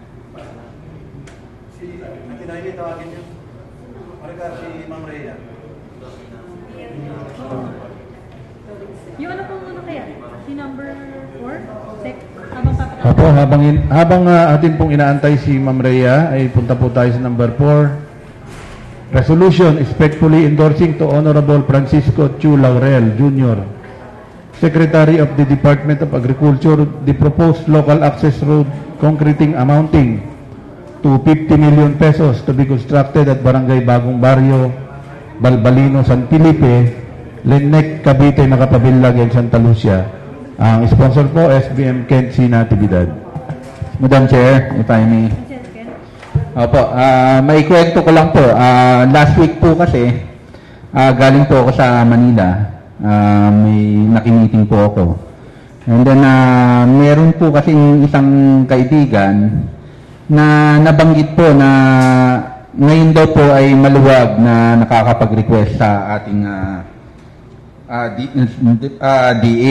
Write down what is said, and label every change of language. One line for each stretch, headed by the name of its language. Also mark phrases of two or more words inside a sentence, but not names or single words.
Filipino: Tawagin niyo. Si Ma'am Rhea. Yung ano pong ano kaya? Si number 4? Sec? Habang papatawag? Opo, habang atin pong inaantay si Ma'am Rhea, ay punta po tayo sa number 4.
English: Resolution respectfully endorsing to Honorable Francisco Chu Laurel Jr., Secretary of the Department of Agriculture, the proposed local access road concreting amounting to 50 million pesos to be constructed at Barangay Bagong Barrio, Balbalino, San Felipe, Lenec, Cavite, Macapabillag, and Santa Lucia.
Filipino: Ang sponsor po, SBM Kent C. Natividad.
English: Madam Chair, if I may.
Filipino: Opo, maikwento ko lang po.
English: Last week
Filipino: po kasi, galing po ako sa Manila. May nakimiting po ako.
English: And then,
Filipino: meron po kasi isang kaibigan na nabanggit po na ngayon daw po ay maluwag na nakakapag-request sa ating DA.